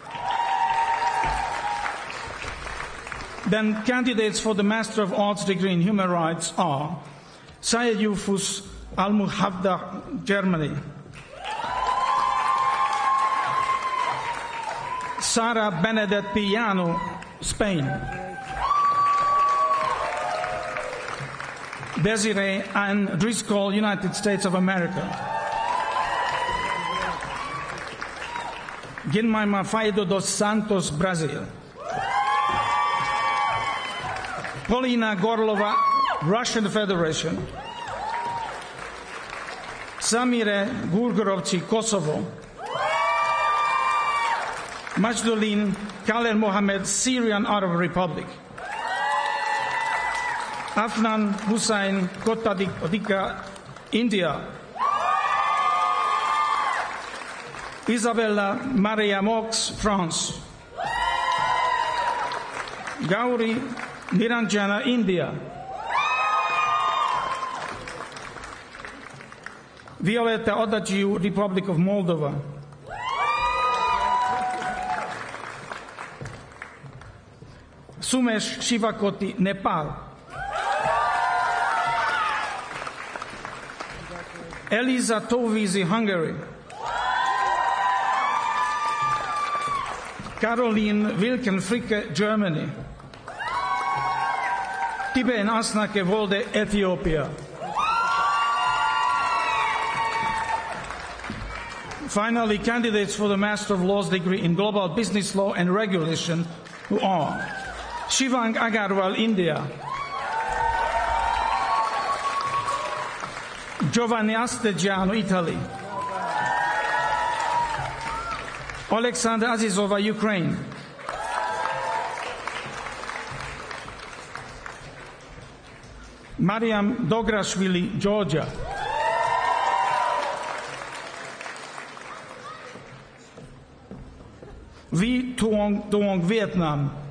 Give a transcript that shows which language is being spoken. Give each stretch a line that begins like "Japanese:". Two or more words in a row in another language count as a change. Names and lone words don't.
English: Then candidates for the Master of Arts degree in Human Rights are Sayed Yufus Al-Muhavda, Germany. Sara Benedet Piano, Spain. Desiree Ann Driscoll, United States of America. Guilherme Faido dos Santos, Brazil. Polina Gorlova, Russian Federation. Samire Gurgorovci, Kosovo. Majdolin Khaled Mohammed, Syrian Arab Republic. Afnan Hussain Kottadika, India. Isabella Maria Mox, France. Gauri Niranjana, India. Violeta Odagiu, Republic of Moldova. Sumesh Shivakoti, Nepal. Eliza Tovizi, Hungary. Caroline Wilkenfricke, Germany. Tiben Asnake Volde, Ethiopia. Finally, candidates for the Master of Laws degree in Global Business Law and Regulation who are Shivang Agarwal, India. Giovanni Astegiano, Italy. Alexander Azizova, Ukraine. Mariam Dograshvili, Georgia. Vi Tuong, Vietnam.